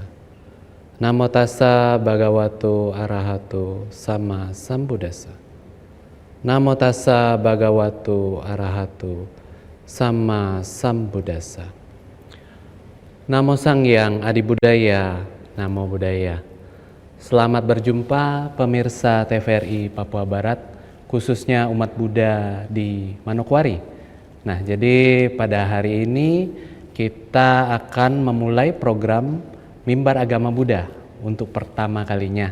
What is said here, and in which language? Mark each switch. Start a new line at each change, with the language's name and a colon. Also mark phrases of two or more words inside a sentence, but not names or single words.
Pali: Namo tassa bhagavato arahato sama sambuddhassa. Namo tassa bhagavato arahato sama sambuddhassa. Namo Sang Hyang Adi Budaya, Namo Buddhaya.
Indonesian: Selamat berjumpa pemirsa TVRI Papua Barat, khususnya umat Buddha di Manokwari. Nah, jadi pada hari ini kita akan memulai program Mimbar Agama Buddha untuk pertama kalinya.